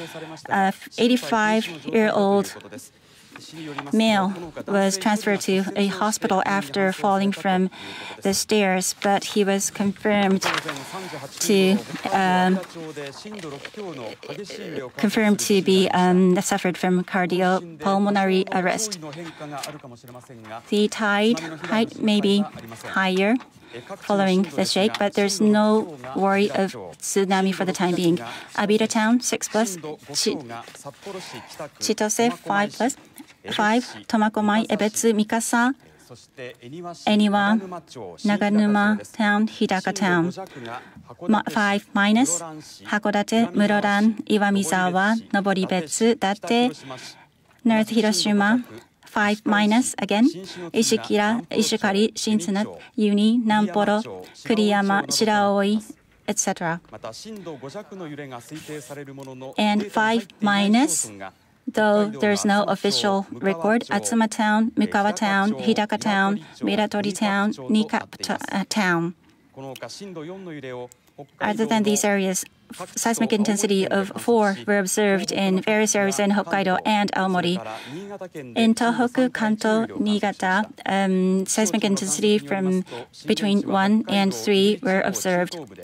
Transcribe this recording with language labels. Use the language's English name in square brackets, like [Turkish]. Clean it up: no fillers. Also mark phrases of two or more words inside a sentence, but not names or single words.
[English] 85-year-old male was transferred to a hospital after falling from the stairs, but he was confirmed to be suffered from cardiopulmonary arrest. The tide height may be higher following the shake, but there's no worry of tsunami for the time being. Abita Town 6+, Chitose 5+, 5, Tomakomai, Ebetsu, Mikasa, Eniwa, Naganuma Town, Hidaka Town, 5-, Hakodate, Muroran, Iwamizawa, Noboribetsu, Date, North Hiroshima, 5- again, Ishikari, Shintsuna, Uni, Namporo, Kuriyama, Shiraoi, etc. And 5-, though there's no official record, Atsuma Town, Mukawa Town, Hidaka Town, Miratori Town, Nikap Town. Other than these areas, seismic intensity of 4 were observed in various areas in Hokkaido and Aomori. In Tohoku, Kanto, Niigata, seismic intensity from between 1 and 3 were observed.